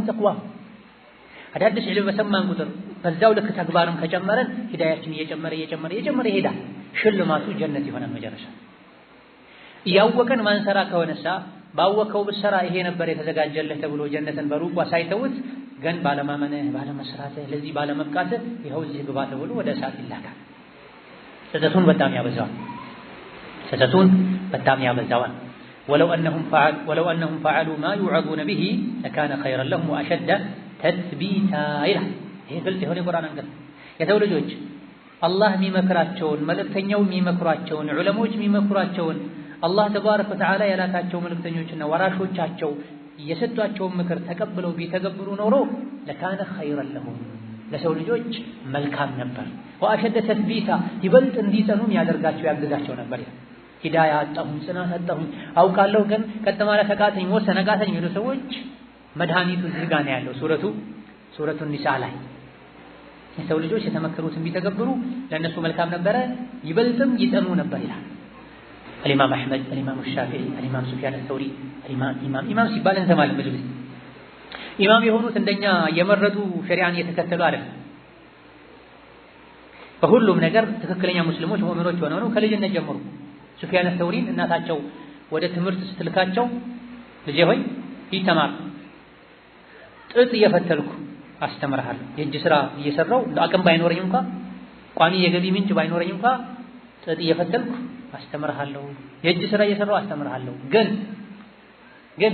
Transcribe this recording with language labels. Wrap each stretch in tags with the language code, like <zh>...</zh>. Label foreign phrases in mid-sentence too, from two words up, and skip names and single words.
<am>ተቅዋሁም። አዳዲስ ዒልም በሰማን ቁጥር በዛው ልክ ተግባርም ከጨመረን ሂዳያችን እየጨመረ ይሄዳል። ሽልማቱ ጀነት ይሆናል መጨረሻ። እያወቀን ማንሰራ ከሆነሳ ባወቀው ብሰራ ይሄ ነበር የተዘጋጀልህ ተብሎ ጀነትን በሩቋ ሳይተውት ግን ባለማመንህ ባለመስራትህ ለዚህ ባለመብቃትህ ይኸው እዚህ ግባ ተብሎ ወደ እሳት ይላካል። ስህተቱን በጣም ያበዛዋል።</am> <ar>ولو أنهم فعلوا ما يوعظون به لكان خيرا لهم وأشد تثبيتا</ar> <am>ይላል። ይሄ ግልጽ የሆነ ቁርአን አንቀጽ የሰው ልጆች አላህ የሚመክራቸውን መልእክተኛው የሚመክሯቸውን ዑለሞች የሚመክሯቸውን አላህ</am> <ar>تبارك وتعالى</ar> <am>ያላካቸው መልእክተኞችና ወራሾቻቸው የሰጧቸውን ምክር ተቀብለው ቢተገብሩ ኖሮ</am> <ar>لكان خيرا لهم</ar> <am>ለሰው ልጆች መልካም ነበር።</am> <ar>وأشد تثبيتا</ar> <am>ይበልጥ እንዲጸኑም ያግዛቸው ነበር። ሂዳያ አጣሁኝ ጽናት አጣሁኝ አውቃለሁ ግን ቀጥ ማለት አቃተኝ ወሰነ አቃተኝ የሚሉ ሰዎች መድኃኒቱ እዚህ ጋር ነው ያለው። ሱረቱ ኒሳ ላይ የሰው ልጆች የተመከሩትን ቢተገብሩ ለእነሱ መልካም ነበረ ይበልጥም ይጸኑ ነበር ይላል። الإمام أحمد الإمام الشافعي الإمام سفيان الثوري ኢማም ሲባል እንሰማለን ብዙ ጊዜ። ኢማም የሆኑት እንደኛ የመረጡ ሸሪዓን እየተከተሉ አይደለም። በሁሉም ነገር ትክክለኛ ሙስሊሞች ሙእሚኖች ሆነው ነው ከልጅነት ጀምሮ። ሱፊያን الثوري እናታቸው ወደ ትምህርት ስትልካቸው ልጄ ሆይ ይተማር ጥጥ እየፈተልኩ አስተምርሃለሁ፣ የእጅ ስራ እየሰራው አቅም ባይኖረኝ እንኳን ቋሚ የገቢ ምንጭ ባይኖረኝ እንኳን ጥጥ እየፈተልኩ አስተምርሃለሁ፣ የእጅ ስራ እየሰራው አስተምርሃለሁ። ግን</am>